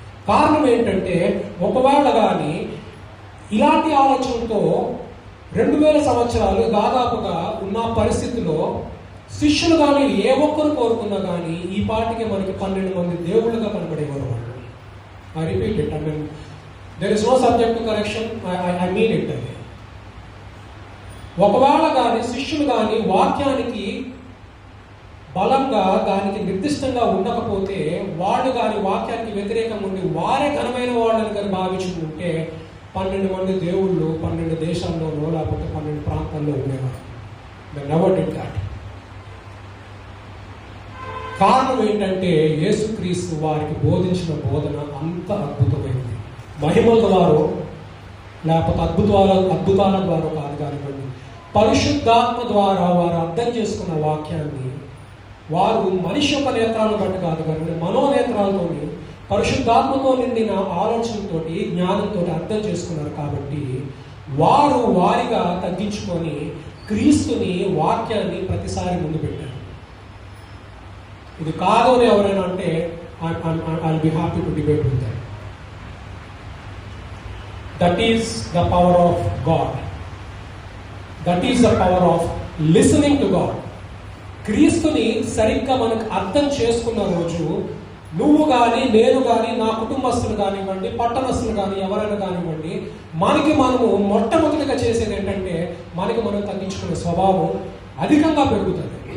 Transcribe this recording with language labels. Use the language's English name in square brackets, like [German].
[Telugu] కారణం ఏంటంటే ఒకవేళ కానీ ఇలాంటి ఆలోచనతో 2000 సంవత్సరాలు దాదాపుగా ఉన్న పరిస్థితిలో శిష్యులు కానీ ఏ ఒక్కరు కోరుకున్నా కానీ ఈ పాటికి మనకి 12 మంది దేవుళ్ళుగా కనబడేవారు. [English] I repeat it. I mean, there is no subject to correction. I mean it. [Telugu] ఒకవేళ కానీ శిష్యులు కానీ వాక్యానికి బలంగా దానికి నిర్దిష్టంగా ఉండకపోతే వాళ్ళు కానీ వాక్యానికి వ్యతిరేకంగా ఉండి వారే ఘనమైన వాళ్ళని కానీ భావించుకుంటే 12 మంది దేవుళ్ళు 12 దేశాల్లోనో లేకపోతే 12 ప్రాంతాల్లో ఉండేవారు. [English] They never did that. [Telugu] కారణం ఏంటంటే యేసుక్రీస్తు వారికి బోధించిన బోధన అంత అద్భుతమైనది. మహిమల ద్వారా లేకపోతే అద్భుతాల ద్వారా కాదు కానివ్వండి, పరిశుద్ధాత్మ ద్వారా వారు అర్థం చేసుకున్న వాక్యాన్ని వారు మనిషి యొక్క నేత్రాలను బట్టి కాదు కానీ మనోనేత్రాలతోని పరిశుద్ధాత్మతో నిండిన ఆలోచనతోటి జ్ఞానంతో అర్థం చేసుకున్నారు. కాబట్టి వారు వారిగా తగ్గించుకొని క్రీస్తుని వాక్యాన్ని ప్రతిసారి ముందు పెట్టారు. ఇది కాదు అని ఎవరైనా అంటే [English] I'll be happy to debate with them. That is the power of God. That is the power of listening to God. [Telugu] క్రీస్తుని సరిగ్గా మనకు అర్థం చేసుకున్న రోజు నువ్వు కానీ నేను కానీ నా కుటుంబస్తులు కానివ్వండి పట్టణస్తులు కానీ ఎవరైనా కానివ్వండి మనము మొట్టమొదటిగా చేసేది ఏంటంటే మనం తగ్గించుకునే స్వభావం అధికంగా పెరుగుతుంది.